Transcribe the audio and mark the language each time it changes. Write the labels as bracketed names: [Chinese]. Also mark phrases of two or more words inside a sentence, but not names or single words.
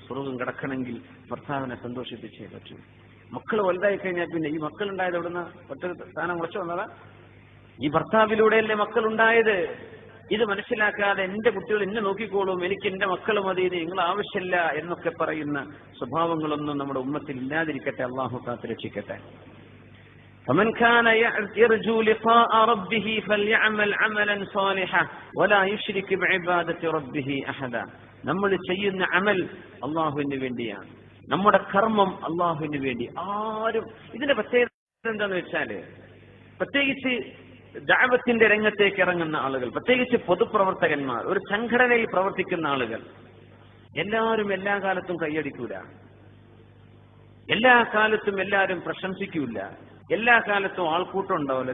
[Malayalam] സ്വർഗം കിടക്കണമെങ്കിൽ ഭർത്താവിനെ സന്തോഷിപ്പിച്ചേ പറ്റൂ. മക്കൾ വലുതായി കഴിഞ്ഞാൽ പിന്നെ ഈ മക്കളുണ്ടായത് എവിടുന്ന ഒറ്റ സ്ഥാനം മുളച്ചു വന്നതാ? ഈ ഭർത്താവിലൂടെയല്ലേ മക്കളുണ്ടായത്. ഇത് മനസ്സിലാക്കാതെ എന്റെ കുട്ടികൾ എന്നെ നോക്കിക്കോളും, എനിക്ക് എന്റെ മക്കൾ മതി, നിങ്ങൾ ആവശ്യമില്ല എന്നൊക്കെ പറയുന്ന സ്വഭാവങ്ങളൊന്നും നമ്മുടെ ഉമ്മത്തിൽ ഇല്ലാതിരിക്കട്ടെ. അള്ളാഹു കാത്തുരക്ഷിക്കട്ടെ. [Arabic] فمن كان يرجو لقاء ربه فليعمل عملا صالحا ولا يشرك بعبادة ربه أحدا. [Malayalam] നമ്മൾ ചെയ്യുന്ന അമൽ അള്ളാഹുവിന് വേണ്ടിയാണ്. നമ്മുടെ കർമ്മം അള്ളാഹുവിന് വേണ്ടി. ആരും ഇതിന്റെ പ്രത്യേകത എന്താന്ന് വെച്ചാല്, പ്രത്യേകിച്ച് ദഅവത്തിന്റെ രംഗത്തേക്ക് ഇറങ്ങുന്ന ആളുകൾ, പ്രത്യേകിച്ച് പൊതുപ്രവർത്തകന്മാർ, ഒരു സംഘടനയിൽ പ്രവർത്തിക്കുന്ന ആളുകൾ, എല്ലാവരും എല്ലാ കാലത്തും കൈയടിക്കൂല, എല്ലാ കാലത്തും എല്ലാവരും പ്രശംസിക്കൂല, എല്ലാ കാലത്തും ആൾക്കൂട്ടം ഉണ്ടാവില്ല.